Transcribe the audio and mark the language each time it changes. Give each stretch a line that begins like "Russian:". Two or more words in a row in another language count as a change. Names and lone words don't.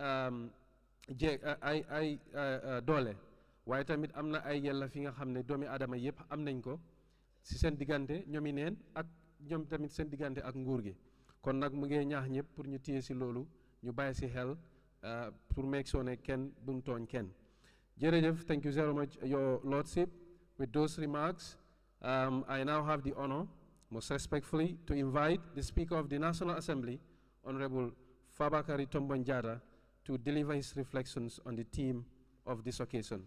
Wolof: doole waaye tamit am na ay yelleef yi nga xam ne doomi aadama yëpp am nañ ko si seen diggante ñoomi neen ak ñoom tamit seen diggante ak nguur gi kon nag mu ngi ñaax ñëpp pour ñu téye si loolu ñu bàyyi si xel pour make sure ne kenn bu mu tooñ kenn jërëjëf
English: thank you very much your lordship with those remarks I now have the honor most respectfully to invite the Speaker of the National Assembly Honorable Fabakary Tombong Jatta to deliver his reflections on the theme of this occasion.